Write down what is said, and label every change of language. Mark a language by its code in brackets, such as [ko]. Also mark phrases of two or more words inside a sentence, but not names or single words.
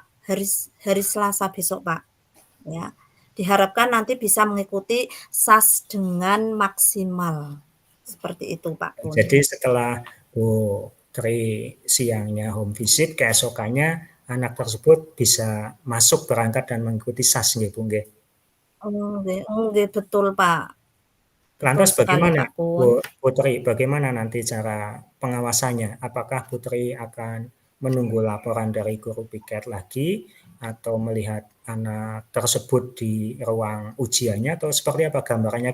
[id] Hari hari Selasa besok, Pak, ya. Diharapkan nanti bisa mengikuti SAS dengan maksimal. Seperti itu, Pak Kun. Jadi setelah Bu Tri siangnya home visit, keesokannya anak tersebut bisa masuk berangkat dan mengikuti SAS nggih Bu nggih. [jv] Nggih nggih, [id] betul, Pak. Betul Lantas sekali, bagaimana Pak Kun. Bu Putri, bagaimana nanti cara pengawasannya? Apakah Putri akan menunggu laporan dari guru piket lagi atau melihat anak tersebut di ruang ujiannya atau seperti apa gambarannya?